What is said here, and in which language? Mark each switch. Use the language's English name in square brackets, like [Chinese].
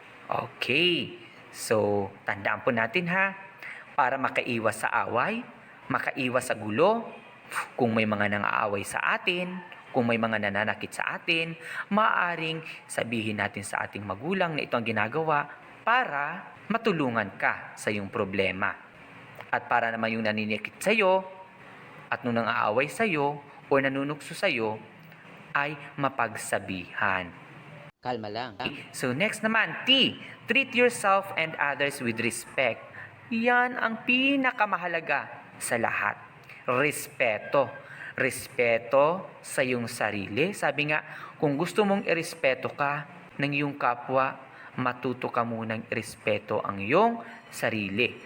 [Filipino] Okay, so tandaan po natin ha, para makaiwas sa away, makaiwas sa gulo, kung may mga nang-aaway sa atin, kung may mga nananakit sa atin, maaaring sabihin natin sa ating magulang na ito ang ginagawa para matulungan ka sa iyong problema. At para naman yung naninikit sa iyo at nung nang-aaway sa iyo o nanunukso sa iyo ay mapagsabihan. Kalma lang. So next naman, T. [English] Treat yourself and others with respect. [Filipino] Yan ang pinakamahalaga sa lahat. Respeto. Respeto sa iyong sarili. Sabi nga, kung gusto mong irespeto ka ng iyong kapwa, matuto ka munang irespeto ang iyong sarili.